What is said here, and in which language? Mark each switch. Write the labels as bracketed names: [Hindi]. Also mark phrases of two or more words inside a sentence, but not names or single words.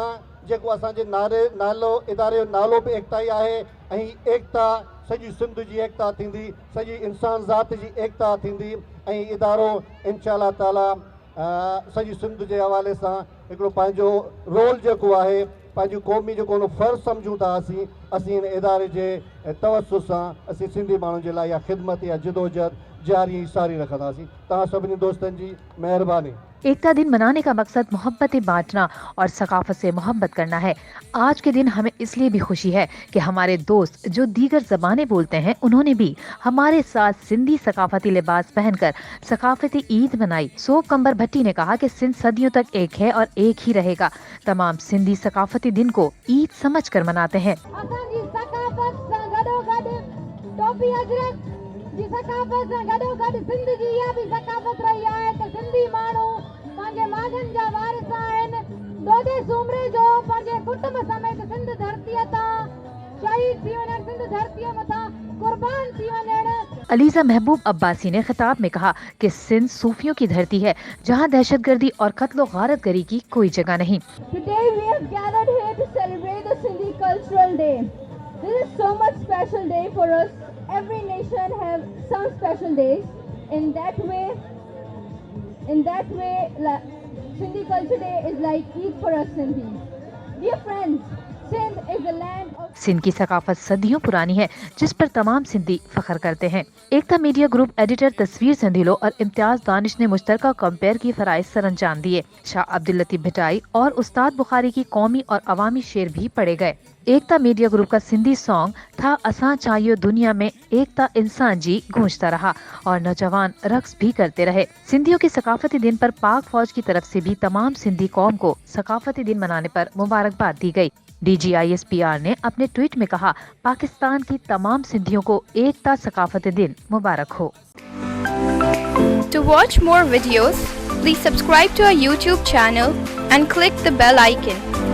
[Sindhi] जेको असांजे नालो इदारे जो नालो बि एकता ई आहे ऐं एकता सॼी सिंध जी एकता थींदी सॼी इंसान ज़ात जी एकता थींदी ऐं इदारो इंशाअल्लाह ताला सॼी सिंध जे हवाले सां हिकिड़ो पंहिंजो रोल जेको आहे पंहिंजी क़ौमी जेको फ़र्ज़ु सम्झूं था असीं हिन इदारे जे तवसुस सां असीं सिंधी माण्हुनि जे लाइ इहा ख़िदमत या जिदोजहद जारी सारी रखंदासीं। तव्हां सभिनी दोस्तनि जी महिरबानी। [Urdu] ایکتا دن منانے کا مقصد محبتیں بانٹنا اور ثقافت سے محبت کرنا ہے. آج کے دن ہمیں اس لیے بھی خوشی ہے کہ ہمارے دوست جو دیگر زبانیں بولتے ہیں انہوں نے بھی ہمارے ساتھ سندھی ثقافتی لباس پہن کر ثقافتی عید منائی. سوپ کنبر بھٹی نے کہا کہ سندھ صدیوں تک ایک ہے اور ایک ہی رہے گا. تمام سندھی ثقافتی دن کو عید سمجھ کر مناتے ہیں. [Sindhi] सकाफत सां गॾोगॾु सिंध जी इहा बि सकाफत रही आहे त सिंधी माण्हू पंहिंजे माॻनि जा वारिस आहिनि। दोदे सूमरे जो पंहिंजे कुटुंब समेत सिंध धरतीअ तां शहीद थी वञनि, सिंध धरतीअ मथां कुर्बान थी वञनि। [Urdu] علیزہ محبوب عباسی نے خطاب میں کہا کہ سندھ صوفیوں کی دھرتی ہے جہاں دہشت گردی اور قتل و غارتگری کی کوئی جگہ نہیں. [English] Today we have gathered here to celebrate the Sindhi Cultural Day. This is so much special day for us. Every nation have some special days. In that way, Sindhi Culture Day is like Eid for us Sindhis. Dear friends, Sindh is the land of [Urdu] سندھ کی ثقافت صدیوں پرانی ہے جس پر تمام سندھی فخر کرتے ہیں. ایکتا میڈیا گروپ ایڈیٹر تصویر سندھیلو اور امتیاز دانش نے مشترکہ کمپیئر کی فرائض سر انجام دیے. شاہ عبداللطیف بھٹائی اور استاد بخاری کی قومی اور عوامی شعر بھی پڑھے گئے. ایکتا میڈیا گروپ کا سندھی سانگ تھا [Sindhi] असां चाहियो दुनिया में एकता इंसान जी [Urdu] گونجتا رہا اور نوجوان رقص بھی کرتے رہے. سندھیوں کے ثقافتی دن پر پاک فوج کی طرف سے بھی تمام سندھی قوم کو ثقافتی دن منانے پر مبارکباد دی گئی. DGISPR نے اپنے ٹویٹ میں کہا، پاکستان کی تمام سندھیوں کو ایکتا ثقافتی دن مبارک ہو. [English] To watch more videos, please subscribe to our YouTube channel and click the bell icon.